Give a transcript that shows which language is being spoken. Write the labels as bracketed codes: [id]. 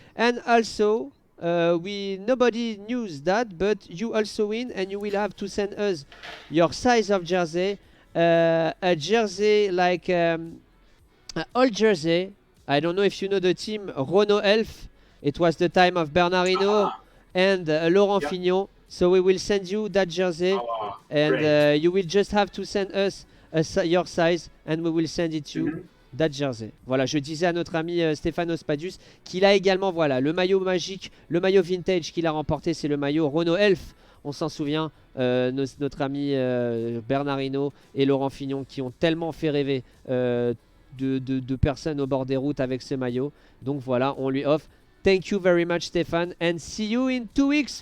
[en] And also, nobody knew that, but you also win, and you will have to send us your size of jersey, a jersey like an old jersey. I don't know if you know the team Renault Elf. It was the time of Bernard Hinault and Laurent Yeah. Fignon. So we will send you that jersey, Oh, and great. you will just have to send us your size, and we will send it to you. Mhm. That jersey. [fr] Voilà, je disais à notre ami Stéphano Spadius qu'il a également, voilà, le maillot magique, le maillot vintage qu'il a remporté, c'est le maillot Renault Elf. On s'en souvient, notre ami Bernard Hinault et Laurent Fignon qui ont tellement fait rêver de personnes au bord des routes avec ce maillot. Donc voilà, on lui offre. [en] Thank you very much, Stéphane, and see you in 2 weeks.